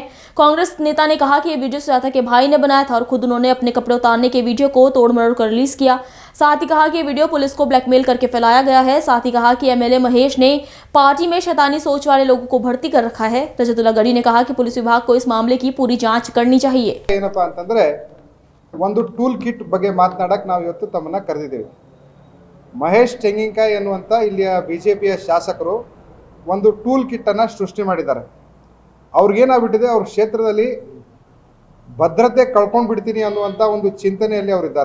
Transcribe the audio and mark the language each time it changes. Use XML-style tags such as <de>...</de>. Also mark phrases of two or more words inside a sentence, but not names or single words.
<hi>कांग्रेस नेता ने कहा कि यह वीडियो सुजाता के भाई ने बनाया था और खुद उन्होंने अपने कपड़े उतारने के वीडियो को तोड़ मरोड़ कर रिलीज किया। साथ ही कहा कि वीडियो पुलिस को ब्लैकमेल करके फैलाया गया है। साथ ही कहा कि एमएलए महेश ने पार्टी में शैतानी सोच वाले लोगों को भर्ती कर रखा है। रजत गढ़ी ने कहा कि पुलिस विभाग को इस मामले की पूरी जांच करनी चाहिए।</hi> <kn>ಒಂದು ಟೂಲ್ ಕಿಟ್ ಬಗ್ಗೆ ಮಾತನಾಡಕ್ಕೆ ನಾವು ಇವತ್ತು ತಮ್ಮನ್ನ ಕರೆದಿದ್ದೇವೆ. ಮಹೇಶ್ ಟೆಂಗಿನಕಾಯಿ ಅನ್ನುವಂಥ ಇಲ್ಲಿಯ ಬಿಜೆಪಿಯ ಶಾಸಕರು ಒಂದು ಟೂಲ್ ಕಿಟ್ ಅನ್ನು ಸೃಷ್ಟಿ ಮಾಡಿದ್ದಾರೆ. ಅವ್ರಿಗೇನಾಗ್ಬಿಟ್ಟಿದೆ, ಅವ್ರ ಕ್ಷೇತ್ರದಲ್ಲಿ ಭದ್ರತೆ ಕಳ್ಕೊಂಡು ಬಿಡ್ತೀನಿ ಅನ್ನುವಂಥ ಒಂದು ಚಿಂತನೆಯಲ್ಲಿ ಅವರಿದ್ದಾರೆ.</kn>